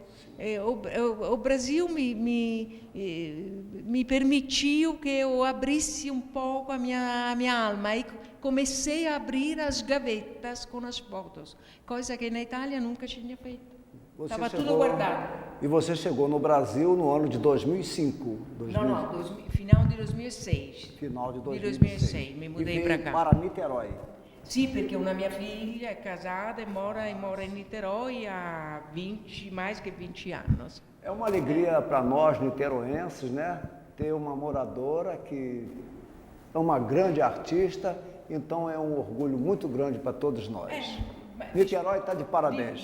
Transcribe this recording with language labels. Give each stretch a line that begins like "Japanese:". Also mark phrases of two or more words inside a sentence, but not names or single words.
Portuguese: O Brasil me permitiu que eu abrisse um pouco a minha alma e comecei a abrir as gavetas com as fotos, coisa que na Itália nunca tinha feito. Estava tudo guardado. E você chegou no Brasil no ano de 2005? Final de 2006. Final de 2006, me mudei para cá. Para Niterói.
Italian: Sì, perché una mia figlia è casata e mora in Niterói
Portuguese: há mais que 20 anos. É uma alegria para nós niteroenses, né? Ter uma moradora que é uma grande artista, então é um orgulho muito grande para todos nós. Niterói está de parabéns.